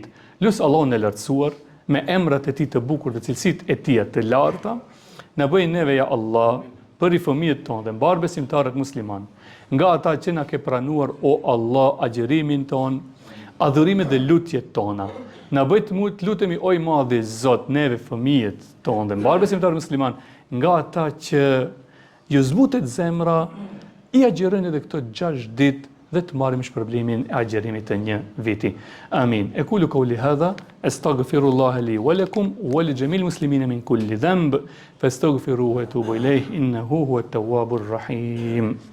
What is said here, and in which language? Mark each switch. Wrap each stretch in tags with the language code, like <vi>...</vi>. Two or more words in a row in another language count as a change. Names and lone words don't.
<sq>Lut Allahun e lartësuar me emrat e tij të bukur dhe cilësitë e tij të larta, na bëj neve ja Allah për i fëmijët tonë dhe mbar besimtarët musliman, nga ata që na ke pranuar o Allah agjerimin ton, adhurimet dhe lutjet tona. Na bëj të lutemi o i madhi Zot neve fëmijët tonë dhe mbar besimtarët musliman, nga ata që ju zbutet zemra, i agjerojnë edhe këto 6 ditë dhe të marrim shpërblimin e agjerimit të 1 viti. Amin.</sq> <ar>أقول قولي هذا، أستغفر الله لي ولكم ولجميع المسلمين من كل ذنب، فاستغفروه وتوبوا إليه إنه هو التواب الرحيم.</ar>